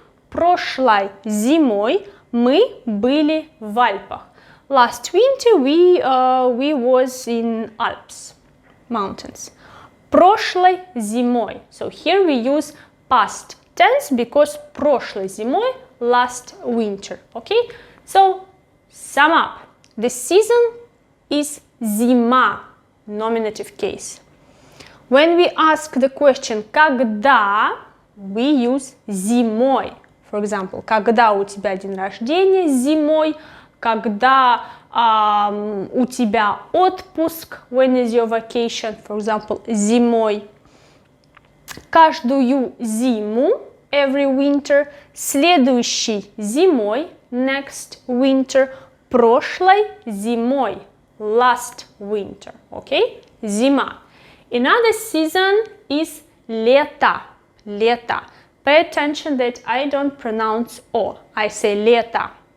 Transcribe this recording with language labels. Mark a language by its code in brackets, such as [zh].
[ru] Прошлой зимой мы были в Альпах. [en] Last winter we was in Alps, mountains. [ru] Прошлой зимой. [en] So here we use past tense because [ru] прошлой зимой, [en] last winter. Okay? So sum up. The season is зима, nominative case. When we ask the question когда, we use зимой. For example, [ru] когда у тебя день рождения зимой, когда у тебя отпуск, [en] when is your vacation, for example, [ru] зимой. Каждую зиму, [en] every winter, [ru] следующей зимой, [en] next winter, [ru] прошлой зимой, [en] last winter, okay? [ru] Зима. [en] Another season is лето. Pay attention that I don't pronounce O. I say лето.